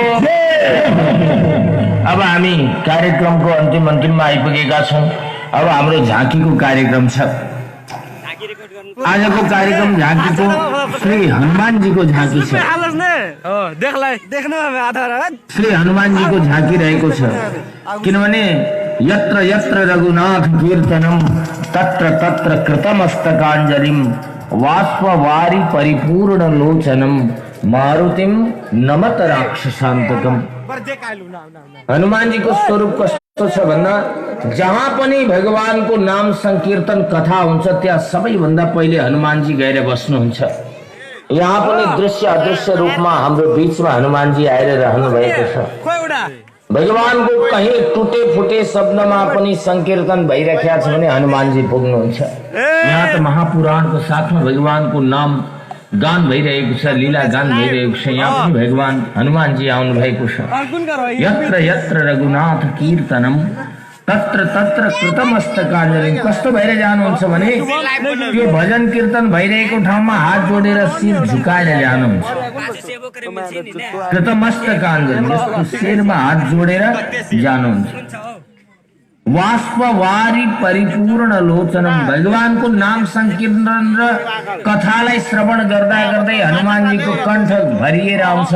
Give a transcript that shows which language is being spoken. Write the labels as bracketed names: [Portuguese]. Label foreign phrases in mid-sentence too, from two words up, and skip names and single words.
[Nepali] अब हामी कार्यक्रमको अन्तिममा आइपुगेका छौँ। अब हाम्रो झाँकीको कार्यक्रम छ। आजको कार्यक्रम झाँकीको श्री हनुमानजीको झाँकी छ। श्री हनुमानजीको झाँकी रहेको छ, किनभने [Sanskrit] यत्र यत्र रघुनाथ कीर्तनम तत्र तत्र कृतमस्तकाञ्जलिम वाष्पवारी परिपूर्ण लोचनम मारुतिम नमत राक्षसान्तकम। [Nepali] हनुमान जी को स्वरूप कस्तो छ भन्दा जहाँ पनि भगवानको नाम संकीर्तन कथा हुन्छ त्यहाँ सबैभन्दा पहिले हनुमान जी गएर बस्नुहुन्छ। यहाँ पनि दृश्य अदृश्य रूपमा हाम्रो बीचमा हनुमान जी आएर रहनु भएको छ। भगवानको कहीँ टुटे फुटे शब्दमा पनि संकीर्तन भइरहेको छ भने हनुमान जी पुग्नुहुन्छ। यहाँ त महापुराणको साथमा भगवानको नाम गान भइरहेको छ, लीला गान भइरहेको छ। यहाँ पनि भगवान हनुमान जी आउनु भएको छ। [Sanskrit] यत्र यत्र रघुनाथ कीर्तनम तत्र तत्र कृतमस्तकाञ्जलिम। [Nepali] कस्तो भएर जानुहुन्छ भने त्यो भजन कीर्तन भइरहेको ठाउँमा हात जोडेर शिर झुकाएर जानुहुन्छ। कृतमस्तकाञ्जलिम, यस्तो शिरमा हात जोडेर जानुहुन्छ। [Sanskrit] वाष्पवारी परिपूर्ण लोचनम, [Nepali] भगवानको नाम संकीर्तन र कथालाई श्रवण गर्दा गर्दै हनुमानजीको कण्ठ भरिएर आउँछ।